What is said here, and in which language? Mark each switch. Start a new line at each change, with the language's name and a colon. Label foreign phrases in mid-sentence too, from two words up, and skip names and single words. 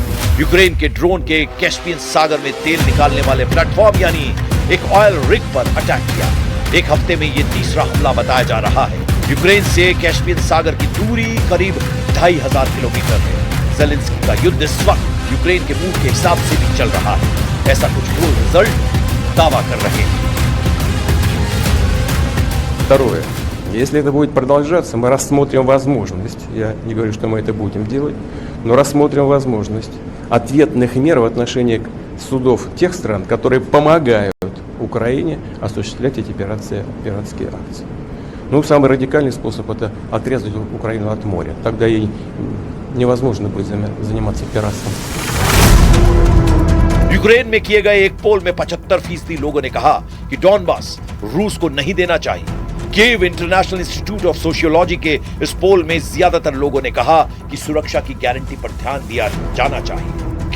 Hindi: यूक्रेन के ड्रोन के कैस्पियन सागर में तेल निकालने वाले प्लेटफॉर्म यानी एक
English: oil rig
Hindi: पर अटैक किया। एक हफ्ते में ये तीसरा हमला बताया जा रहा है। यूक्रेन से कैस्पियन सागर की दूरी करीब 2500 किलोमीटर है। ज़ेलेंस्की का युद्ध इस वक्त यूक्रेन के मूड के हिसाब से भी चल रहा है, ऐसा कुछ गोल रिजल्ट दावा कर रहे हैं।
Russian: Второе. Если это будет продолжаться, мы рассмотрим возможность, я не говорю, что мы это будем делать, но рассмотрим возможность ответных мер в отношении судов тех стран, которые помогают Украине осуществлять эти пиратские акции. Ну, самый радикальный способ – это отрезать Украину от моря. Тогда ей невозможно будет заниматься пиратством.
Hindi: यूक्रेन में किए गए एक पोल में 75% लोगों ने कहा कि डॉनबास रूस को नहीं देना चाहिए। कीव इंटरनेशनल इंस्टीट्यूट ऑफ सोशियोलॉजी के इस पोल में ज्यादातर लोगों ने कहा कि सुरक्षा की गारंटी पर ध्यान दिया जाना चाहिए।